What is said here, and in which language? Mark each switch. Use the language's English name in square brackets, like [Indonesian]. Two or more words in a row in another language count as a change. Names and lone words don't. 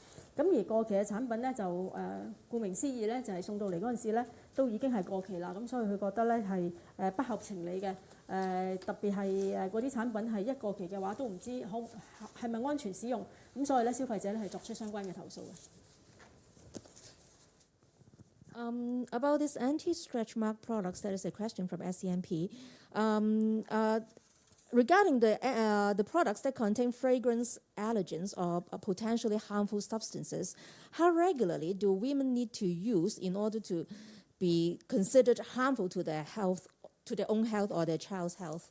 [Cantonese] 咁而過期嘅產品咧就顧名思義咧，就係送到嚟嗰陣時咧都已經係過期啦。咁所以佢覺得咧係不合情理嘅。特別係嗰啲產品係一過期嘅話，都唔知係咪安全使用。咁所以咧消費者咧係作出相關嘅投訴嘅。 [English] About this anti-stretch mark products, that is a question from SCMP. Regarding the products that contain fragrance allergens or potentially harmful substances, how regularly do women need to use in order to be considered harmful to their health, to their own health or their child's health?